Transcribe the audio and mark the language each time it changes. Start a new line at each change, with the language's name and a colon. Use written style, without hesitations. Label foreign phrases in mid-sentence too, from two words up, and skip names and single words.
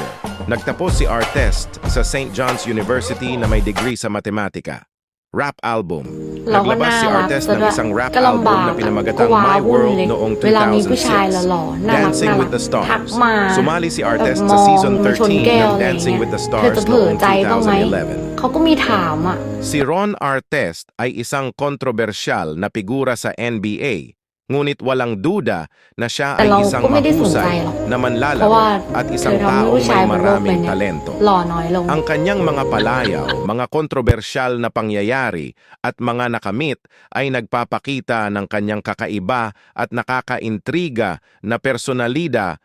Filipino: Nagtapos si Artest sa St. John's University na may degree sa matematika.
English: Rap album.
Filipino: Naglabas si Artest ng isang rap album na pinamagatang My World noong 2006, Dancing with the Stars. Sumali si Artest sa Season 13 ng Dancing with the Stars noong 2011.
Thai: เขาก็มีถามอ่ะ
Filipino: Si Ron Artest ay isang kontrobersyal na figura sa NBA, ngunit walang duda na siya ay isang mahusay na manlalaro at isang taong may maraming talento. Ang kanyang mga palayaw, mga kontrobersyal na pangyayari at mga nakamit ay nagpapakita ng kanyang kakaiba at nakakaintriga na personalidad.